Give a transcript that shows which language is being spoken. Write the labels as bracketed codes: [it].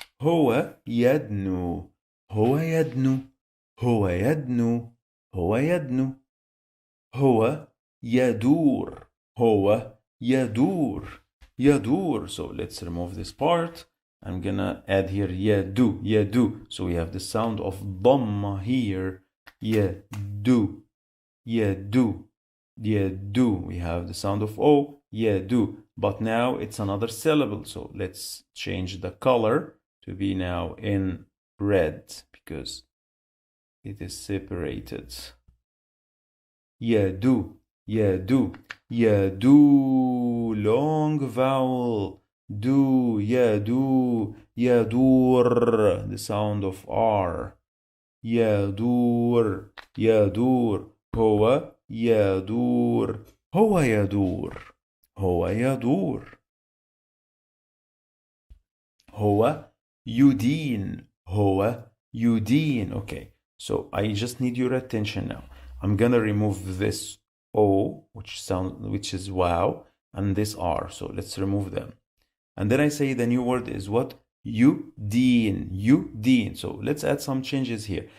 [ar] هو يدنو هو يدنو هو يدنو هو يدنو هو يدور هو يدور يدور. [en] So let's remove this part. I'm gonna add here [ar] يدو يدو. [en] So we have the sound of dhamma here. [ar] يدو يدو يدو. [en] We have the sound of O. [ar] يدو. [en] But now it's another syllable. So let's change the color to be now in red because it is separated. [ar] يدو يدو يدو, [en] long vowel. Do [ar] يدو يدور, [en] the sound of R. [ar] يدور يدور هو يدور هو يدور هو يدور هو يدين هو يدين. [en] Okay, so I just need your attention now. I'm gonna remove this O, which is wow, and this R. So let's remove them. And then I say the new word is what? Yudin. Yudin. So let's add some changes here.